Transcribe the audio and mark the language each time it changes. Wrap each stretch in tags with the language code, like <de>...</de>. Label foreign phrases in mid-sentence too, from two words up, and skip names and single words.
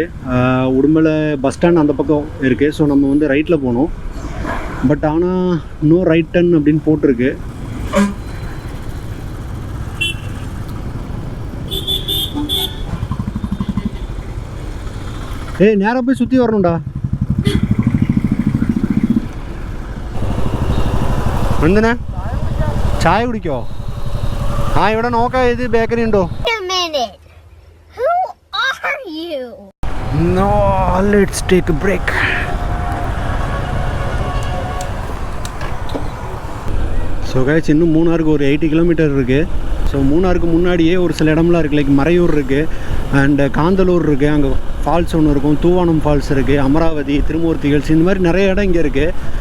<ta>உடுமலை பஸ் ஸ்டாண்ட் அந்த பக்கம் இருக்குது. ஸோ நம்ம வந்து ரைட்டில் போகணும். பட் ஆனால்</ta> <en>no right turn</en> <ta>அப்படின்னு போட்டிருக்கு. நேராக போய் சுற்றி வரணும்டா.</ta> <ml>എന്തിനാ ചായ കുടിക്കോ? ഇവിടെ നോക്കാം, ഇത് ബേക്കറി ഉണ്ടോ?</ml> <en>No, let's take a break.</en> <ta>ஸோ கைஸ், இன்னும் மூணாருக்கு ஒரு 80 kilometer இருக்குது. ஸோ மூணாருக்கு முன்னாடியே ஒரு சில இடம்லாம் இருக்குது. லைக் மறையூர் இருக்குது, அண்டு காந்தலூர் இருக்குது, அங்கே ஃபால்ஸ் ஒன்று இருக்கும், தூவானம் ஃபால்ஸ் இருக்குது, அமராவதி, திருமூர்த்தி ஹில்ஸ், இந்த மாதிரி நிறைய இடம் இங்கே இருக்குது.</ta>